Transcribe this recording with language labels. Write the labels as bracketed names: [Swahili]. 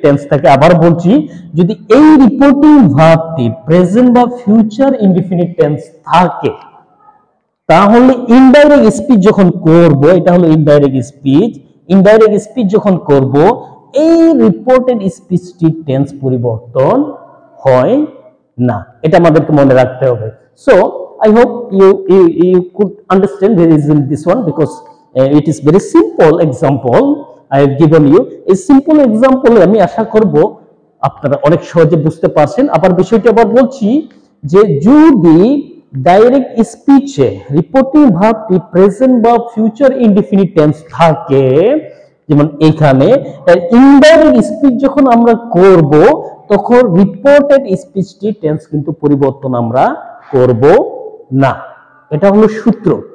[Bangla] থাকে, আবার বলছি, যদি এই রিপোর্টিং ভার্বটি প্রেজেন্ট বা ফিউচার ইনডিফিনিট টেন্স থাকে, তাহলে ইনডাইরেক্ট স্পিচ যখন করব, এটা হলো ইনডাইরেক্ট স্পিচ যখন করব, এই রিপোর্টেড স্পিচটির টেন্স পরিবর্তন হয় না। এটা আমাদেরকে মনে রাখতে হবে। [English] So I hope you could understand the reason this one, because it is very simple example I have given you. [Bangla] এই সিম্পল এক্সাম্পলে আমি আশা করব আপনারা অনেক সহজে বুঝতে পারছেন। আবার বিষয়টা আবার বলছি যে যদি ডাইরেক্ট স্পিচে রিপোর্টিং ভার্বটি প্রেজেন্ট বা ফিউচার ইনডিফিনিট টেন্স থাকে, যেমন এখানে ইনডাইরেক্ট স্পিচ যখন আমরা করব, তখন রিপোর্টেড স্পিচটি টেন্স কিন্তু পরিবর্তন আমরা করব না। এটা হলো সূত্র।